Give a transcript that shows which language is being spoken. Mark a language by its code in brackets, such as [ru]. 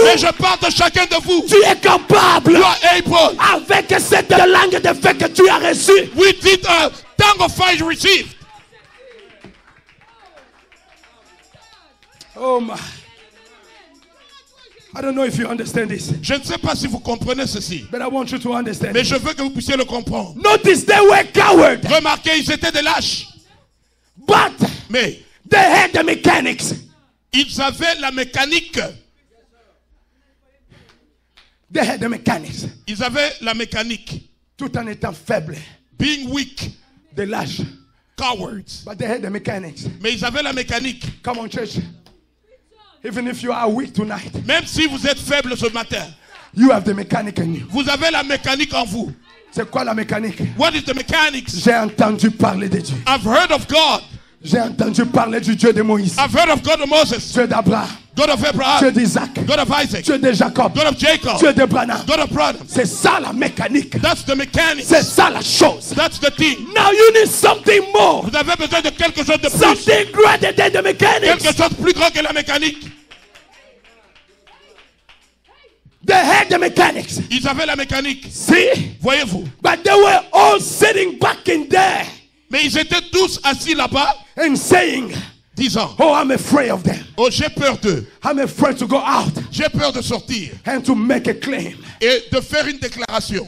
[fr] Mais je parle de chacun de vous. Tu es capable [en] You are able. [fr] avec cette langue de feu que tu as reçue. [en] With it, tongue of fire you received. Oh my. I don't know if you understand this, [fr] Je ne sais pas si vous comprenez ceci. [en] but I want you to understand. [fr] Mais je veux que vous puissiez le comprendre. [en] Notice they were cowards, [fr] Remarquez, ils étaient des lâches. [en] but [fr] Mais [en] they had the mechanics. [fr] ils avaient la mécanique. [en] They had the mechanics. [fr] Ils avaient la mécanique. Tout en étant faible, [en] Being weak, [fr] de lâches. [en] cowards. But they had the mechanics. [fr] Mais ils avaient la mécanique. [en] Come on, church. Even if you are weak tonight, [fr] Même si vous êtes faible ce matin, [en] you have the mechanic in you. [fr] vous avez la mécanique en vous. C'est quoi la mécanique? [en] What is the mechanics? [fr] J'ai entendu parler de Dieu. [en] I've heard of God. [fr] J'ai entendu parler du Dieu de Moïse, [en] I've heard of God of Moses, [fr] Dieu d'Abraham, [en] God of [fr] Dieu [en] Abraham, [fr] d'Isaac, [en] God of Isaac, [fr] Dieu de Jacob, [en] God of Jacob, [fr] Dieu de Branham. [en] God of Branham. [fr] C'est ça la mécanique. [en] That's the mechanics. [fr] C'est ça la chose. [en] That's the thing. Now you need something more. [fr] Vous avez besoin de quelque chose de plus. [en] Something greater than the mechanics. [fr] Quelque chose de plus grand que la mécanique. [en] They had the mechanics. [fr] Ils avaient la mécanique. [en] See? [fr] Voyez-vous. [en] But they were all sitting back in there [fr] Mais ils étaient tous assis là-bas, [en] and saying, [fr] disant, [en] oh, I'm afraid of them. [fr] oh, j'ai peur d'eux. [en] I'm afraid to go out [fr] J'ai peur de sortir [en] and to make a claim. [fr] et de faire une déclaration.